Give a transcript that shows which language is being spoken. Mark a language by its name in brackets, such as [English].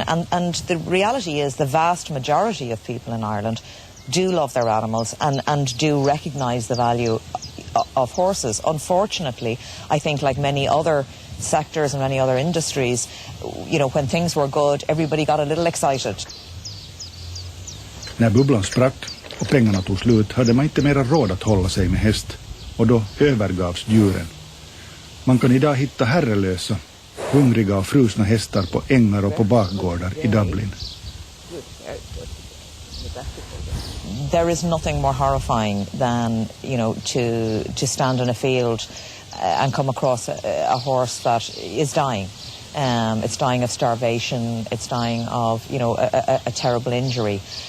[English] And the reality is the vast majority of people in Ireland do love their animals and do recognise the value of horses. Unfortunately, I think like many other sectors and many other industries, you know, when things were good, everybody got a little excited. [Swedish] När bubblan sprack och pengarna tog slut hade man inte mera råd att hålla sig med häst och då övergavs djuren. Man kan idag hitta herrelösa, hungriga och frusna hästar på ängar och på bakgårdar i Dublin. [English] There is nothing more horrifying than, you know, to stand in a field and come across a horse that is dying. It's dying of starvation. It's dying of, you know, a terrible injury.